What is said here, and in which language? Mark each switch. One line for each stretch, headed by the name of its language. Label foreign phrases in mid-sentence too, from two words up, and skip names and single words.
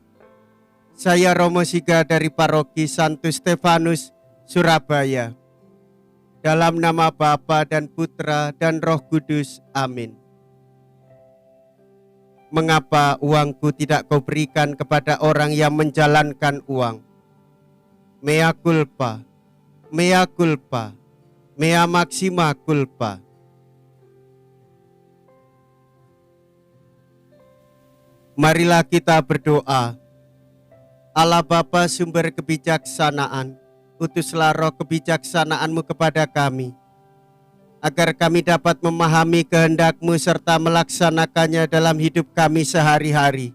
Indonesian: Saya Romo Siga dari Paroki Santo Stefanus, Surabaya. Dalam nama Bapa dan Putra dan Roh Kudus. Amin. Mengapa uangku tidak kau berikan kepada orang yang menjalankan uang?
Latin: Mea culpa, mea culpa, mea maxima culpa.
Indonesian: Marilah kita berdoa. Allah Bapa sumber kebijaksanaan, utuslah roh kebijaksanaan-Mu kepada kami, agar kami dapat memahami kehendak-Mu serta melaksanakannya dalam hidup kami sehari-hari.